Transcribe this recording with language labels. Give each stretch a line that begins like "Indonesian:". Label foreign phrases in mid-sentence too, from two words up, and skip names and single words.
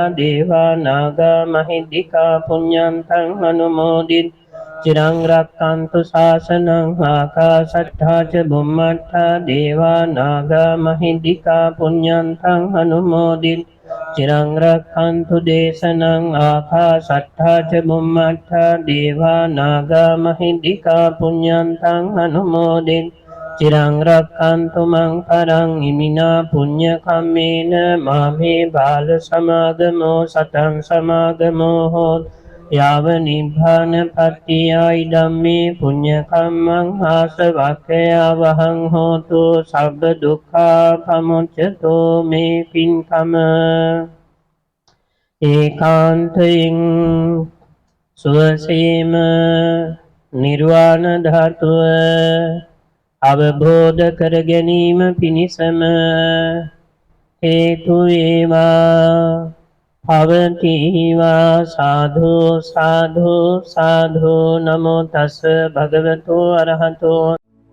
Pali: දේවා නාග මහිද්దికා පුඤ්ඤන්තං අනුමෝදිත චිරං රක්ඛන්තු ශාසනං ආකාශට්ඨා ච බුම්මට්ඨා දේවා නාග මහිද්దికා පුඤ්ඤන්තං අනුමෝදිත චිරං රක්ඛන්තු දේශනං ආකාශට්ඨා ච බුම්මට්ඨා දේවා නාග මහිද්దికා පුඤ්ඤන්තං අනුමෝදිත චිරං රක්ඛන්තු මං පරං ඉමිනා පුඤ්ඤ කම්මේන මාමේ බාල සමාගමෝ සතං සමාගමෝ හෝත් යාව නිබ්බාන පත්තියයි ධම්මේ පුඤ්ඤ කම්මං ආසවක්ඛයා වහං හෝතු සබ්බ දුක්ඛා පමුච්ඡතෝ
Sinhala: මේ පින්කම ඒකාන්තයෙන් සුවසේම නිර්වාණ ධාතුව අවබෝධ කර ගැනීම පිණිසම හේතු වේවා පවතිවා සාධු සාධු සාධු
Pali: නමෝ තස් භගවතු අරහතෝ